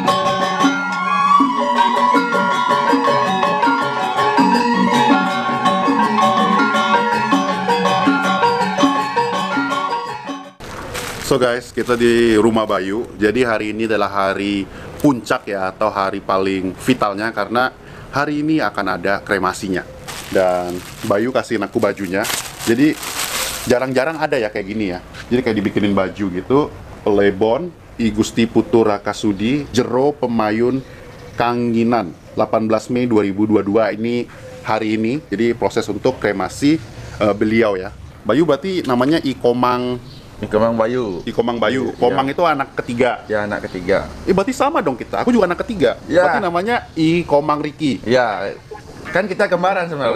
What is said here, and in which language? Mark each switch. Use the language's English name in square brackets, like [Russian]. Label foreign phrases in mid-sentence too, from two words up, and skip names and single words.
[English] So guys, [Indonesian] kita di rumah Bayu. Jadi hari ini adalah hari puncak ya, atau hari paling vitalnya karena hari ini akan ada kremasinya. Dan Bayu kasihin aku bajunya. Jadi jarang-jarang ada ya kayak gini ya. Jadi kayak dibikinin baju gitu. Pelebon, I Gusti Putu Rakasudi, Jero Pemayun Kanginan. 18 Mei 2022 ini hari ini. Jadi proses untuk kremasi beliau ya. Bayu berarti namanya Ikomang Bayu. Komang itu anak ketiga. Ya, anak ketiga. Berarti sama dong kita. Aku juga anak ketiga. Ya. Berarti namanya Ikomang Riki. Ya, kan kita kembaran sebenarnya.